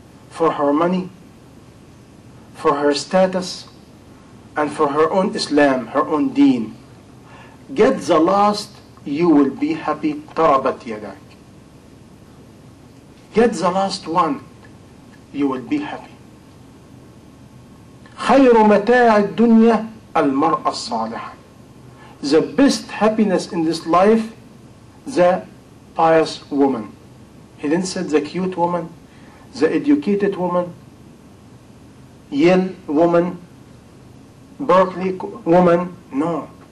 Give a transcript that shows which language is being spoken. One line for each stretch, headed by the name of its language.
English: for her money, for her status, and for her own Islam, her own deen. Get the last, you will be happy. Tarabat yadak. Get the last one, you will be happy.
Arabic: خير متاع الدنيا المرأة الصالحة.
English: The best happiness in this life, the pious woman. He didn't say the cute woman, the educated woman, Yale woman, Berkeley woman. No.